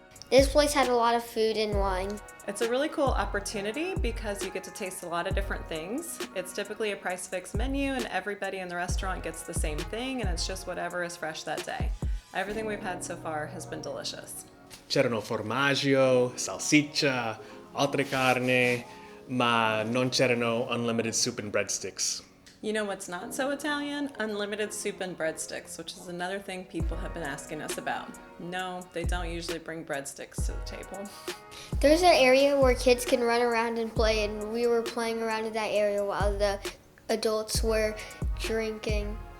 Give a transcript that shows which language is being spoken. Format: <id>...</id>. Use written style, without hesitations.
<en>This place had a lot of food and wine. It's a really cool opportunity because you get to taste a lot of different things. It's typically a price fixed menu, and everybody in the restaurant gets the same thing, and it's just whatever is fresh that day. Everything we've had so far has been delicious.</en> <it>C'erano formaggio, salsiccia, altre carne, ma non c'erano</it> <en>unlimited soup and breadsticks. You know what's not so Italian? Unlimited soup and breadsticks, which is another thing people have been asking us about. No, they don't usually bring breadsticks to the table. There's an area where kids can run around and play, and we were playing around in that area while the adults were drinking.</en>